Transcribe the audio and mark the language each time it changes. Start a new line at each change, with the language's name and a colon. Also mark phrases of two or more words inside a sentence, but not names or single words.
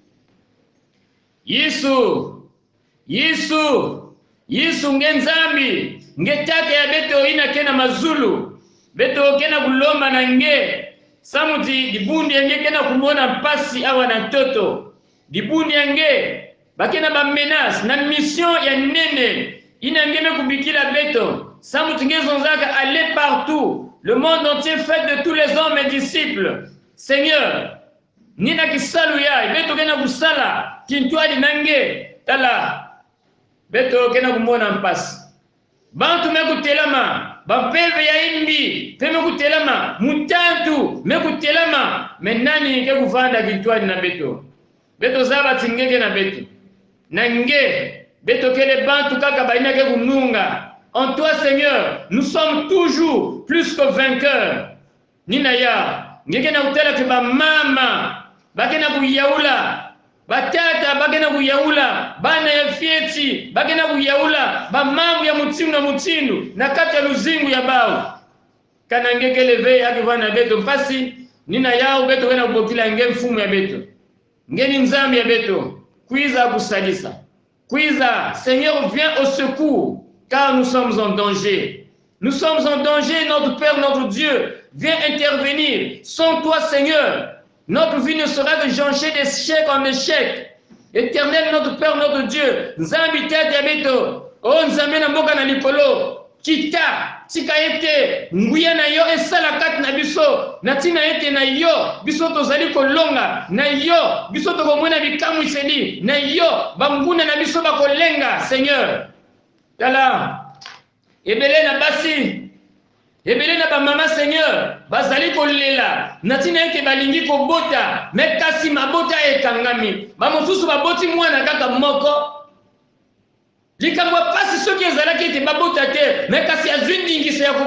Kituba (Democratic Republic of Congo): Yesu ngenzambi ngetake ya beto ina kena mazulu beto kena kulomba na nge samuti dibundi yange kena kumona mpasi awa na toto dibundi yange bakena ba menace na mission ya nene ina ngeme kubikila beto samuti ngezonzaka
French: aller partout le monde entier fait de tous les hommes et disciples Seigneur
Kituba (Democratic Republic of Congo): nina kisalu ya beto kena kusala kintwali nange tala beto kena kumona mpasi bantu mekutelama bampeve ya imbi pe mekutelama mutantu mekutelama menani ke kuvanda kitwani na beto zaba tingeke na beto nange beto kele bantu kaka baina ke kununga
French: en toi Seigneur nous sommes toujours plus que vainqueurs
Kituba (Democratic Republic of Congo): nina ya ngeke na utela ke ba mama bakena kuyaula batata bagena kuyaula bana ya fieti bagena kuyaula bamambu ya mutindu na mutindu na kati ya luzingu ya bao kana ngekele ve akivana beto mpasi nina yao beto kana kubokila nge mfumu ya beto ngeni nzambi ya beto kuiza kusalisa kuiza
French: Seigneur viens au secours car nous sommes en danger notre Père notre Dieu viens intervenir sans toi Seigneur notre vie ne sera que jonchée d'échec en échec. Éternel, notre Père, notre Dieu,
Lingala: Nzambi tete beto, oh Nzambi na mboka na likolo, kita, tika ete, nguya na yo esala kat na biso, na tina ete na yo, biso tozali kolonga, na yo, biso tokomwena bikamu isedi, na yo, banguna na biso bakolenga, Seigneur. Tala, ebele na basi, ebele na ba mama Seigneur bazali kolela natina ete balingi kobota mekasi mabota ekangami ba mosusu baboti mwana kaka moko likambo pasi soki ezalaki ete babota te mekasi azwi ndingisa ya